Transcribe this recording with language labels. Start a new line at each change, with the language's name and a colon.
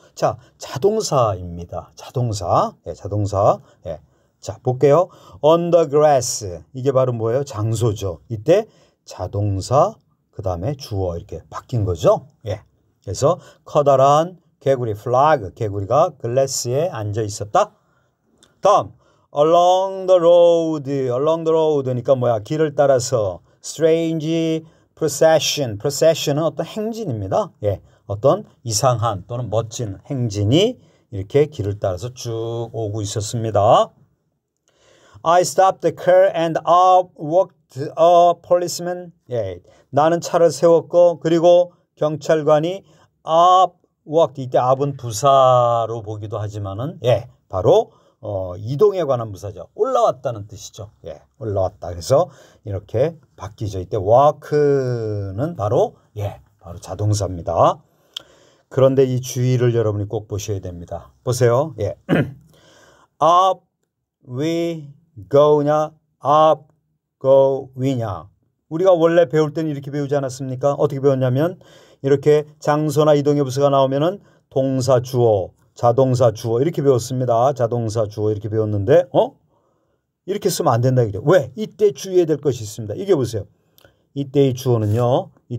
Korean: 자, 자동사입니다. 자동사. 예, 자동사. 예. 자, 볼게요.
English: On the grass.
Korean: 이게 바로 뭐예요? 장소죠. 이때 자동사, 그 다음에 주어 이렇게 바뀐 거죠. 예. 그래서 커다란 개구리, flag. 개구리가 글래스에 앉아 있었다. 다음.
English: Along the road
Korean: 그러니까 뭐야? 길을 따라서
English: strange procession
Korean: 은 어떤 행진입니다. 예, 어떤 이상한 또는 멋진 행진이 이렇게 길을 따라서 쭉 오고 있었습니다.
English: I stopped the car and up walked a policeman.
Korean: 예, 나는 차를 세웠고 그리고 경찰관이
English: up walked.
Korean: 이때 up은 부사로 보기도 하지만은 예, 바로 이동에 관한 부사죠. 올라왔다는 뜻이죠. 예, 올라왔다. 그래서 이렇게 바뀌죠. 이때 walk는 바로 예, 바로 자동사입니다. 그런데 이 주의를 여러분이 꼭 보셔야 됩니다. 보세요. 예. up, we, go냐, up, go, we냐. 우리가 원래 배울 때는 이렇게 배우지 않았습니까? 어떻게 배웠냐면 이렇게 장소나 이동의 부사가 나오면은 동사, 주어, 자동사, 주어 이렇게 배웠습니다. 자동사, 주어 이렇게 배웠는데 이렇게 쓰면 안 된다. 왜? 이때 주의해야 될 것이 있습니다. 이게 보세요. 이때의 주어는요.